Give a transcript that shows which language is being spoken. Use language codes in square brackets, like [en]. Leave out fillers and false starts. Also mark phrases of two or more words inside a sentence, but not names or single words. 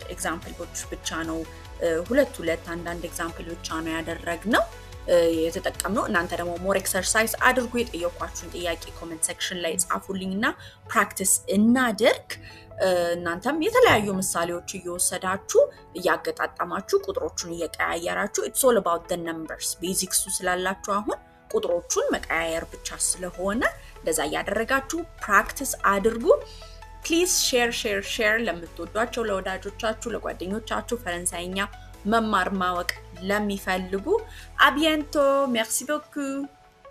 [am] ኤግዛምፕሎች ብቻ ነው ሁለት አንዳንድ ኤግዛምፕል ብቻ ነው ያደረግነው የተጠቀምነው እናንተ ደግሞ [en] more exercise [am] አድርጉ የጠየኳችሁን ጥያቄ [en] comment section [am] ላይ ጻፉልኝና ፕራክቲስ እናድርግ እናንተም የተለያዩ ምሳሌዎች እየወሰዳችሁ እያገጣጣማችሁ ቁጥሮቹን እየቀያየራችሁ [en] it's all about the numbers basics [am] ስላላችሁ አሁን ቁጥሮቹን መቀያየር ብቻ ስለሆነ እንደዛ ያደረጋችሁ ፕራክቲስ አድርጉ [en] please share [am] ለምትወዷቸው ለወዳጆቻችሁ ለጓደኞቻችሁ ፈረንሳይኛ መማር ማወቅ ለሚፈልጉ [fr] à bientôt merci beaucoup